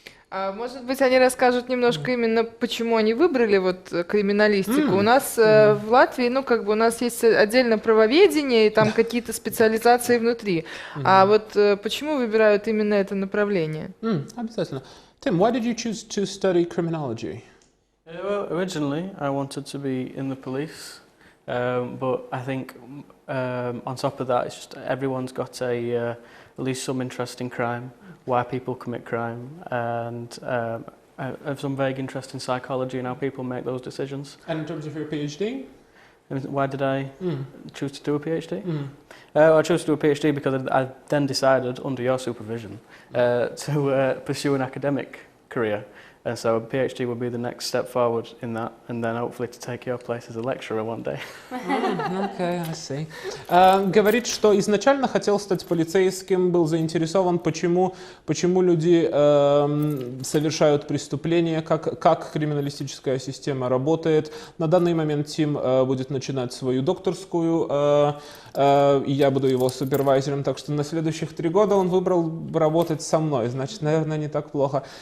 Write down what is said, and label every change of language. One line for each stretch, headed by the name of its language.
Russian: А может быть, они расскажут немножко именно, почему они выбрали вот криминалистику. У нас в Латвии, у нас есть отдельно правоведение и там какие-то специализации внутри. А вот почему выбирают именно это направление? Обязательно.
English: Tim, why did you choose to study criminology? Well, originally I wanted to be in the police, but I think on top of that, it's just everyone's got at least some interest in crime, why people commit crime, and I have some vague interest in psychology and how people make those decisions. And in terms of your PhD? Why did I choose to do a PhD? I chose to do a PhD because I then decided, under your supervision, to pursue an academic career. And so a PhD would be the next step forward in that, and then hopefully to take your place as a lecturer one day. Okay, I see.
Russian: Говорит, что изначально хотел стать полицейским, был заинтересован, почему люди совершают преступления, как криминалистическая система работает. На данный момент Тим будет начинать свою докторскую, и я буду его супервайзером, так что на следующих 3 года он выбрал работать со мной, значит, наверное, не так плохо.